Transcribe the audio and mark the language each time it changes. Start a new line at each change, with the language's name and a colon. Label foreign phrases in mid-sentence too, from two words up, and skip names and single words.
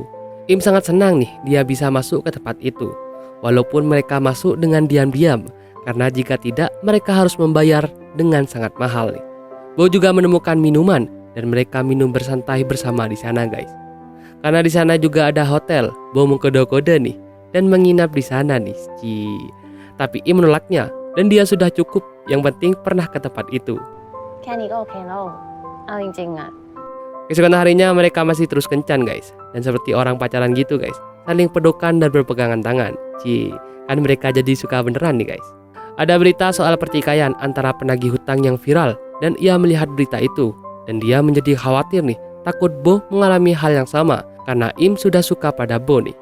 Indonesian: Im sangat senang nih dia bisa masuk ke tempat itu. Walaupun mereka masuk dengan diam-diam, karena jika tidak mereka harus membayar dengan sangat mahal nih. Bo juga menemukan minuman dan mereka minum bersantai bersama di sana guys. Karena di sana juga ada hotel, Bo mengkode-kode nih dan menginap di sana nih. Tapi Im menolaknya dan dia sudah cukup, yang penting pernah ke tempat itu.
Thai: แค่นี้ก็โอเคแล้วเอาจริงๆอะ
Indonesian: Keesokan harinya mereka masih terus kencan guys. Dan seperti orang pacaran gitu guys, saling pelukan dan berpegangan tangan. Kan mereka jadi suka beneran nih guys. Ada berita soal pertikaian antara penagih hutang yang viral dan ia melihat berita itu. Dan dia menjadi khawatir nih, takut Bo mengalami hal yang sama karena Im sudah suka pada Bo nih.